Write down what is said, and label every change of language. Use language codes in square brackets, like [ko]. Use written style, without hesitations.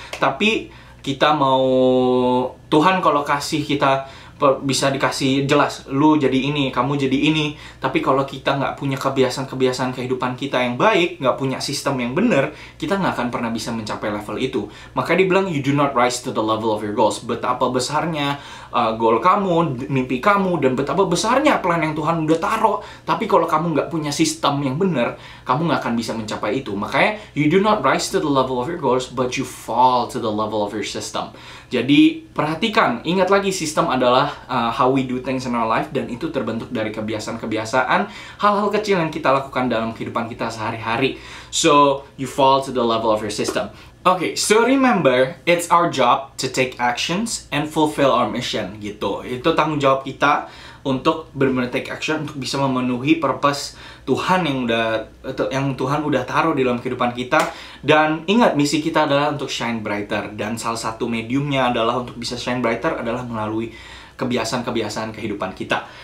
[id] Tapi kita mau, Tuhan kalau kasih kita bisa dikasih jelas, lu jadi ini, kamu jadi ini. Tapi kalau kita nggak punya kebiasaan-kebiasaan kehidupan kita yang baik, nggak punya sistem yang benar, kita nggak akan pernah bisa mencapai level itu. Maka dibilang [en] you do not rise to the level of your goals. [id] Betapa besarnya goal kamu, mimpi kamu, dan betapa besarnya plan yang Tuhan udah taruh. Tapi kalau kamu nggak punya sistem yang benar, kamu nggak akan bisa mencapai itu. Makanya [en] you do not rise to the level of your goals, but you fall to the level of your system. [id] Jadi perhatikan, ingat lagi, sistem adalah [en] how we do things in our life, [id] dan itu terbentuk dari kebiasaan-kebiasaan, hal-hal kecil yang kita lakukan dalam kehidupan kita sehari-hari. [en] So, you fall to the level of your system. Okay, so remember, it's our job to take actions and fulfill our mission, gitu. [id] Itu tanggung jawab kita untuk benar-benar take action, untuk bisa memenuhi purpose Tuhan yang Tuhan udah taruh di dalam kehidupan kita. Dan ingat, misi kita adalah untuk shine brighter, dan salah satu mediumnya adalah untuk bisa shine brighter adalah melalui kebiasaan-kebiasaan kehidupan kita.